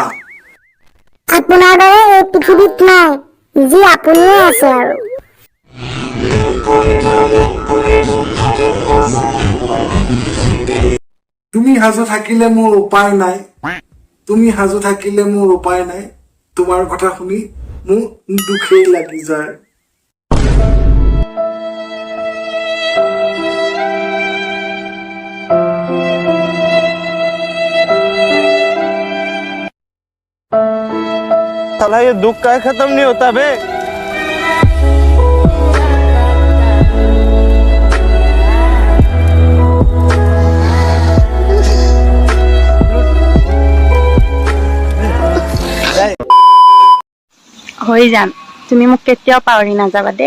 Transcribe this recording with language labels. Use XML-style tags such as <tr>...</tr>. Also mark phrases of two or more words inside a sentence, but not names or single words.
<as>আপোনাৰ দৰে এই পৃথিৱীত নাই, যি আপুনিয়ে আছে আৰু। তুমি সাজু থাকিলে মোৰ উপায় নাই, তুমি সাজু থাকিলে মোৰ উপায় নাই। তোমাৰ কথা শুনি মোৰ দুখেই লাগি যায়।</as> <hi>साला ये दुख का खत्म नहीं होता बे।</hi> <as>হৈ যাম, তুমি মোক কেতিয়াও পাহৰি নাযাবা দেই।</as>